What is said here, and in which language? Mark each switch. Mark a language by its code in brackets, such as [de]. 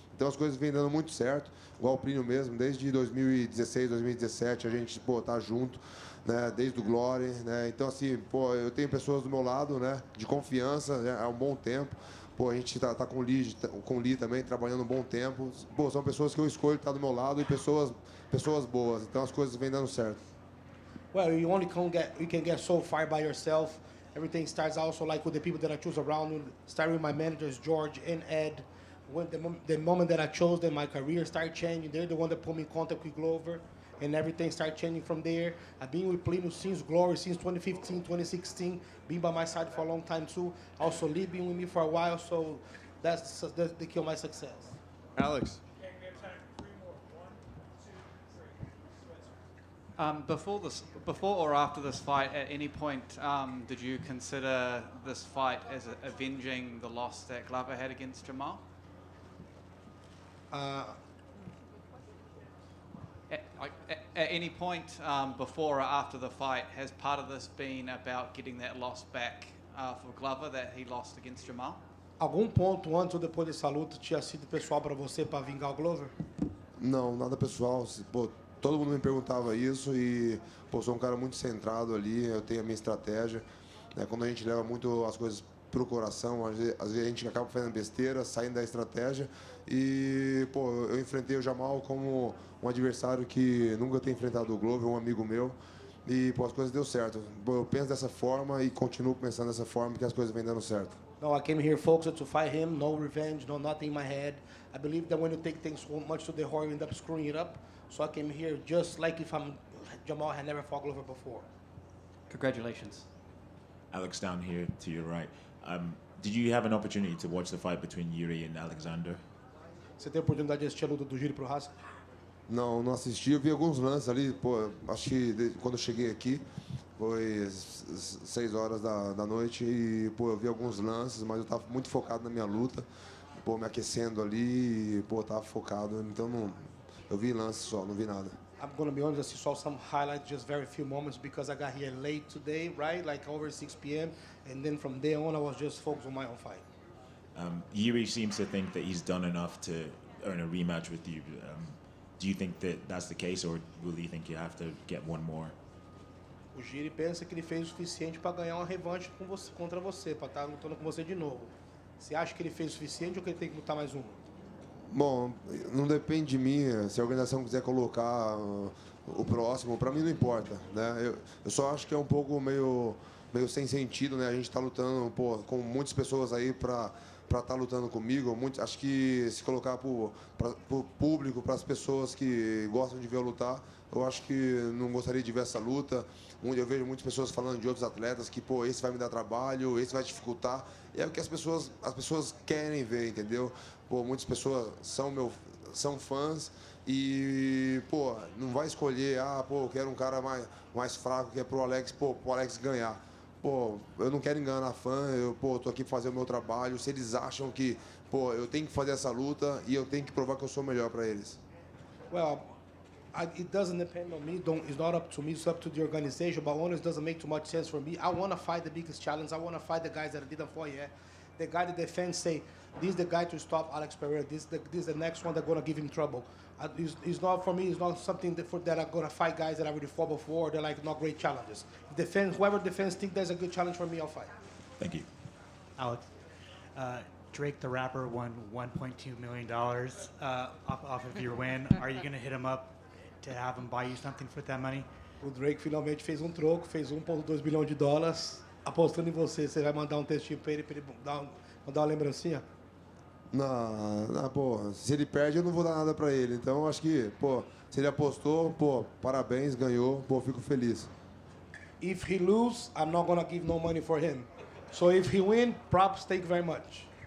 [pt] Então as coisas vêm dando muito certo, igual o Plínio mesmo, desde 2016, 2017 a gente, pô, tá junto, né, desde o Glory, né. Então assim, pô, eu tenho pessoas do meu lado, né, de confiança, né, há um bom tempo. Pô, a gente tá com o Lee também, trabalhando um bom tempo. Pô, são pessoas que eu escolho estar do meu lado e pessoas boas. Então as coisas vêm dando certo. [en] Well, you can get so far by yourself. Everything starts also like with the people that I choose around me. Starting with my managers, George and Ed. When the moment that I chose them, my career started changing. They're the one that put me in contact with Glover, and everything started changing from there. I've been with Plínio since Glory, since 2015, 2016. Been by my side for a long time too. Also, Lee been with me for a while, so that's the key of my success. Alex. Before or after this fight, at any point did you consider this fight as avenging the loss that Glover had against Jamal? At any point before or after the fight, has part of this been about getting that loss back for Glover that he lost against Jamal? [pt] Algum ponto antes ou depois dessa luta tinha sido pessoal para você para vingar o Glover? Não, nada pessoal. Pô, todo mundo me perguntava isso e, pô, sou um cara muito centrado ali, eu tenho a minha estratégia. Né? Quando a gente leva muito as coisas pro coração, às vezes a gente acaba fazendo besteira, saindo da estratégia. E, pô, eu enfrentei o Jamal como um adversário que nunca tem enfrentado o Glover, um amigo meu. E, pô, as coisas deu certo. Pô, eu penso dessa forma e continuo pensando dessa forma porque as coisas vêm dando certo. [en] No, I came here focused to fight him, no revenge, no nothing in my head. I believe that when you take things so much to the heart, you end up screwing it up. So I came here just like if Jamal had never fought Glover before. Congratulations. Alex down here to your right. Did you have an opportunity to watch the fight between Yuri and Alexander? [pt] Você teve a oportunidade de assistir a luta do Yuri pro Haas? Não, não assisti. Eu vi alguns lances ali. Pô, acho que quando eu cheguei aqui foi 6 horas da noite e, pô, eu vi alguns lances, mas eu tava muito focado na minha luta, pô, me aquecendo ali e, pô, tava focado. Então não, eu vi lances só, não vi nada. [en] I'm gonna be honest, I saw some highlights, just very few moments because I got here late today, right? Like over 6 p.m. And then from there on, I was just focused on my own fight. Yuri seems to think that he's done enough to earn a rematch with you. Do you think that that's the case, or will you think you have to get one more? [pt] O Giri pensa que ele fez o suficiente para ganhar uma revanche com você, contra você, para estar lutando com você de novo. Você acha que ele fez o suficiente ou que ele tem que lutar mais uma? Bom, não depende de mim. Se a organização quiser colocar o próximo, para mim não importa, né? Eu só acho que é um pouco meio sem sentido, né? A gente está lutando, pô, com muitas pessoas aí para estar lutando comigo. Acho que se colocar para o público, para as pessoas que gostam de ver eu lutar, eu acho que não gostaria de ver essa luta. Eu vejo muitas pessoas falando de outros atletas que, pô, esse vai me dar trabalho, esse vai dificultar. E é o que as pessoas querem ver, entendeu? Pô, muitas pessoas são fãs e, pô, não vai escolher, eu quero um cara mais fraco que é pro Alex ganhar. Pô, eu não quero enganar fã, tô aqui pra fazer o meu trabalho. Se eles acham que, pô, eu tenho que fazer essa luta e eu tenho que provar que eu sou melhor para eles. [en] Well, it doesn't depend on me. It's not up to me. It's up to the organization. But honest, doesn't make too much sense for me. I want to fight the biggest challenge. I want to fight the guys that I didn't fight yet. The guy that defends say, this is the guy to stop Alex Pereira. This is the next one that's going to give him trouble. It's not for me. It's not something that I'm going to fight guys that I already fought before. They're like not great challenges. Whoever defends think there's a good challenge for me, I'll fight. Thank you. Alex, Drake the rapper won $1.2 million off of your win. Are you going to hit him up to have him buy you something with that money? [pt] O Drake finalmente fez um troco, fez $1.2 bilhão apostando em você. Você vai mandar um textinho para ele mandar uma lembrancinha? Não, pô, se ele perde eu não vou dar nada para ele. Então acho que, pô, se ele apostou, pô, parabéns, ganhou, pô, fico feliz. [en] If he lose, I'm not gonna give no money for him. So if he win, props, thank you very much.